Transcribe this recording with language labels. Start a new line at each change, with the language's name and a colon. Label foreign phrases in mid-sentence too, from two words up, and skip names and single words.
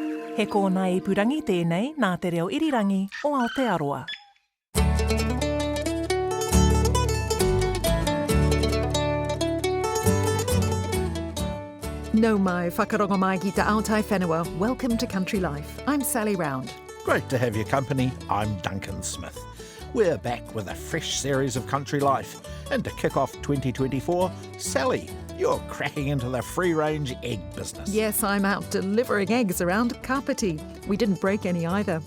Māori: He kōna ipurangi tēnei nā te reo irirangi o Aotearoa. No mai whakarongo mai ki te Aotai whenua.
English: Welcome to Country Life. I'm Sally Round. Great to have your company. I'm Duncan Smith. We're back with a fresh series of Country Life. And to kick off 2024, Sally, you're cracking into the free-range egg business. Yes, I'm out delivering eggs around Kapiti. We didn't break any either.